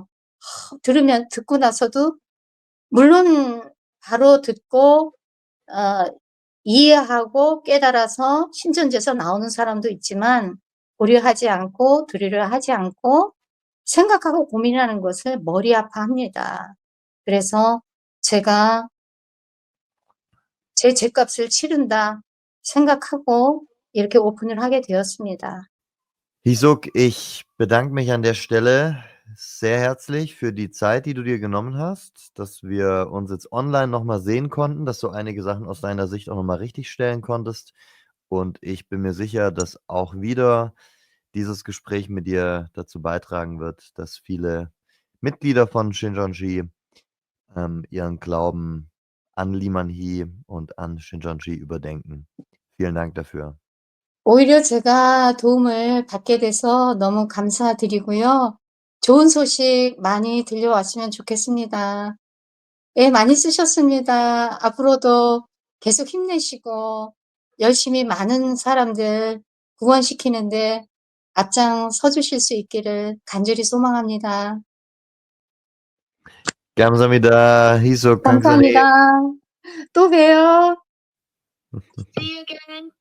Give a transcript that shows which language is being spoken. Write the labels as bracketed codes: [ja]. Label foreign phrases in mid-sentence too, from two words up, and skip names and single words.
[ko] 듣고 나서도 물론 바로 듣고 이해하고 깨달아서 신천지에서 나오는 사람도 있지만 고려하지 않고 들으려 하지 않고 생각하고 고민하는 것을 머리 아파합니다. 그래서 제가 제 죗값을 치른다 생각하고 이렇게 오픈을 하게 되었습니다. [de] Hisuk, ich bedanke mich an der Stelle sehr herzlich für die Zeit, die du dir genommen hast, dass wir uns jetzt online noch mal sehen konnten, dass du einige Sachen aus deiner Sicht auch noch mal richtigstellen konntest. Und ich bin mir sicher, dass auch wieder dieses Gespräch mit dir dazu beitragen wird, dass viele Mitglieder von Shincheonji ihren Glauben an Limanhee und an Shincheonji überdenken. Vielen Dank dafür. [ko] 오히려 제가 도움을 받게 돼서 너무 감사드리고요. 좋은 소식 많이 들려왔으면 좋겠습니다. 예, 많이 쓰셨습니다. 앞으로도 계속 힘내시고 열심히 많은 사람들 구원시키는데 앞장서 주실 수 있기를 간절히 소망합니다. 감사합니다. Hisuk, 감사합니다. 또 봬요. [en] See you again.